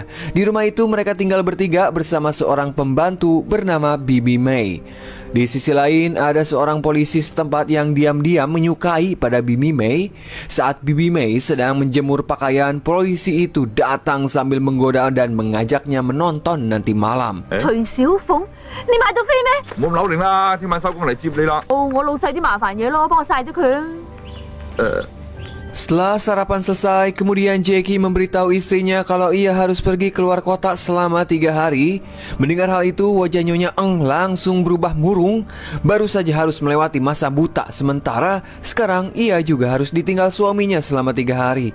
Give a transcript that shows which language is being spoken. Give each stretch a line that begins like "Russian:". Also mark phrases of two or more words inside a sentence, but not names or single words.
Indonesian: Di rumah itu mereka tinggal bertiga bersama seorang pembantu bernama Bibi May. Di sisi lain, ada seorang polisi setempat yang diam-diam menyukai pada Bibi May. Saat Bibi May sedang menjemur pakaian, polisi itu datang sambil menggoda dan mengajaknya menonton nanti malam.
Cantonese: 徐小鳳，你買到飛咩？冇咁扭定啦，聽晚收工嚟接你啦。哦，我老細啲麻煩嘢咯，幫我曬咗佢啊。
Indonesian: Setelah sarapan selesai, kemudian Jackie memberitahu istrinya kalau ia harus pergi keluar kota selama 3 hari. Mendengar hal itu, wajah Nyonya Eng langsung berubah murung. Baru saja harus melewati masa buta, sementara sekarang ia juga harus ditinggal suaminya selama 3 hari.